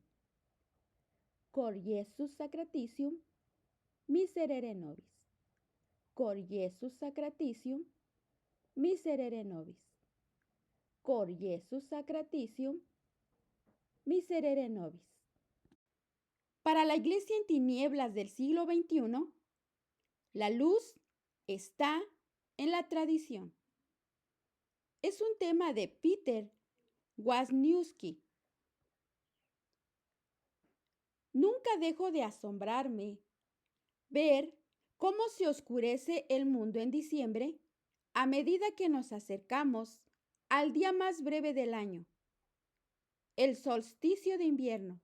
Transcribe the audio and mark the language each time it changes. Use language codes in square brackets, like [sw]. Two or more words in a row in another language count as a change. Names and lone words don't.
[la] Cor Iesus sacratitium, miserere nobis. Cor Iesus sacratitium, miserere nobis. Cor Iesus sacratitium, miserere nobis. [es] Para la Iglesia en tinieblas del siglo XXI, la luz está en la tradición. Es un tema de Peter Wisniewski. Nunca dejo de asombrarme ver cómo se oscurece el mundo en diciembre a medida que nos acercamos al día más breve del año, el solsticio de invierno.